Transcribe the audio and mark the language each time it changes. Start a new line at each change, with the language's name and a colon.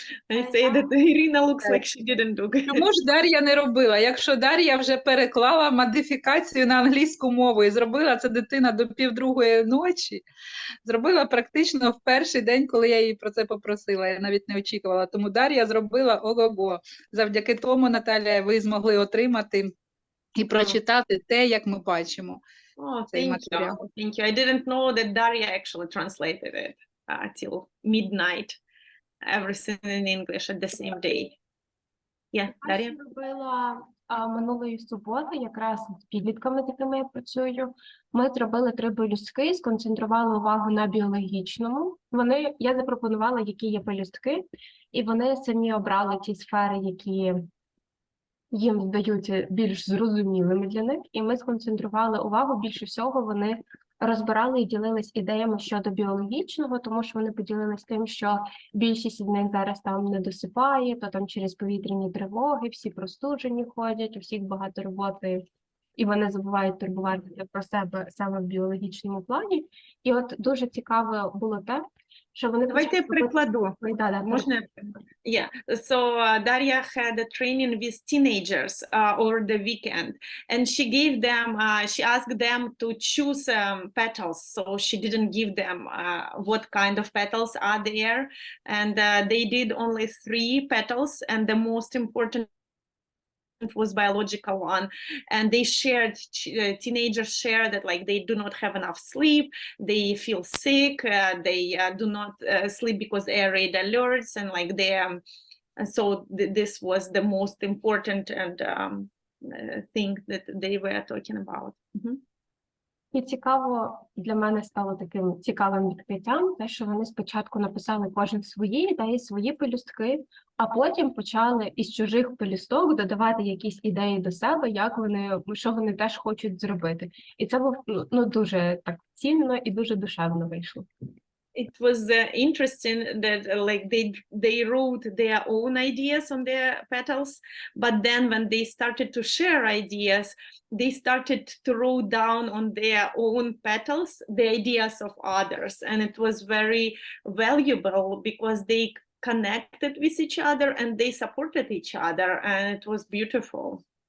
English: I say that Irina looks like she didn't do it.
Ukrainian: Чому ж Дар'я не робила? Якщо Дар'я вже переклала модифікацію на англійську мову і зробила це дитина до 1:30 ночі, зробила практично в перший день, коли я її про це попросила. Я навіть не очікувала. Тому Дар'я зробила ого-го. Завдяки тому, Наталя, ви змогли отримати і прочитати те, як ми бачимо.
English: Oh, thank you. I didn't know that Daria actually translated it till midnight. Everything in English at the same day. Yeah, Daria?
Ukrainian: Я зробила Минулої суботи, якраз з підлітками, з якими я працюю, ми зробили 3 пелюстки, сконцентрували увагу на біологічному. Я запропонувала, які є пелюстки, і вони самі обрали ті сфери, які їм здаються більш зрозумілими для них, і ми сконцентрували увагу. Більше всього вони розбирали і ділились ідеями щодо біологічного, тому що вони поділились тим, що більшість з них зараз там не досипає, то там через повітряні тривоги, всі простуджені ходять, у всіх багато роботи, і вони забувають турбуватися про себе саме в біологічному плані. І от дуже цікаво було те, що вони... Давайте я прикладу. Да, Можна?
English: Yeah. So Daria had a training with teenagers over the weekend, and she gave them, she asked them to choose petals. So she didn't give them what kind of petals are there, and they did only 3 petals, and the most important was biological one, and they shared, teenagers shared that like they do not have enough sleep, they feel sick, they do not sleep because they are red alerts, and like they so this was the most important and thing that they were talking about.
Ukrainian: І цікаво, для мене стало таким цікавим відкриттям, те, що вони спочатку написали кожен свої ідеї, свої пелюстки, а потім почали із чужих пелюсток додавати якісь ідеї до себе, що вони теж хочуть зробити. І це був дуже так цінно і дуже душевно вийшло.
English: It was interesting that like they wrote their own ideas on their petals, but then when they started to share ideas, they started to write down on their own petals the ideas of others, and it was very valuable because they connected with each other and they supported each other, and it was beautiful.